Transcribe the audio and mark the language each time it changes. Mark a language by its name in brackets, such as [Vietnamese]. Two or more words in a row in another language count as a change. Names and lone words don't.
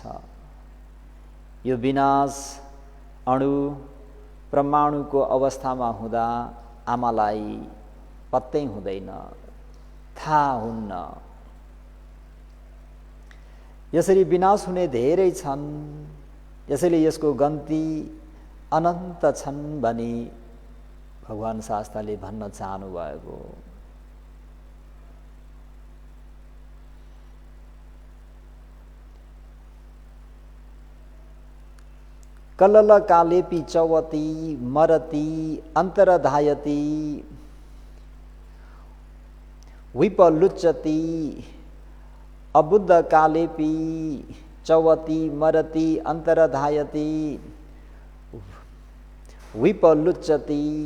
[Nepali] यो विनाश अणु परमाणुको अवस्थामा हुँदा आमालाई पत्तै हुँदैन, थाहा हुन्न। यसरी विनाश हुने धेरै छन्, यसैले यसको गन्ती अनन्त छन् भनी भगवान शास्त्रले भन्न चाहनु भएको। [Pali] कलल कालेपि चवती मरती अन्तरधायती विपलुच्यति अबुद्ध कालेपि चवती मरती अन्तरधायती विपलुच्यति।